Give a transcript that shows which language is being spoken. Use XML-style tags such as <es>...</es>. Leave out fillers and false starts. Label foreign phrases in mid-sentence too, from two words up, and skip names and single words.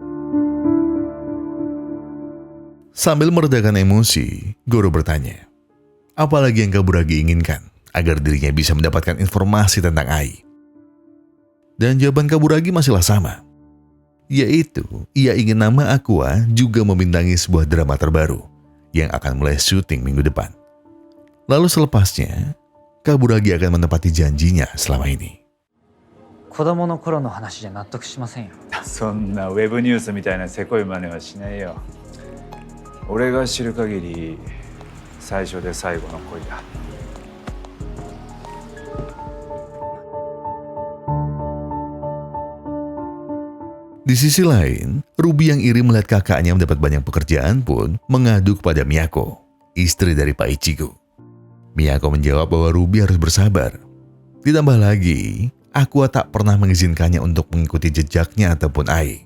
<id>Sambil meredakan emosi, Goro bertanya, apalagi yang Kaburagi inginkan agar dirinya bisa mendapatkan informasi tentang Ai? Dan jawaban Kaburagi masihlah sama, yaitu ia ingin nama Aqua juga membintangi sebuah drama terbaru yang akan mulai syuting minggu depan. Lalu selepasnya, Kaburagi akan menepati janjinya selama ini.</id> <ja>子供の頃の話じゃ納得しませんよ。そんなウェブニュースみたいなせこい真似はしないよ。俺が知る限り最初で最後の恋だ。</ja> <id>Di sisi lain, Ruby yang iri melihat kakaknya mendapat banyak pekerjaan pun mengadu kepada Miyako, istri dari Pak Ichigo. Miyako menjawab bahwa Ruby harus bersabar. Ditambah lagi, Aqua tak pernah mengizinkannya untuk mengikuti jejaknya ataupun Ai.</id>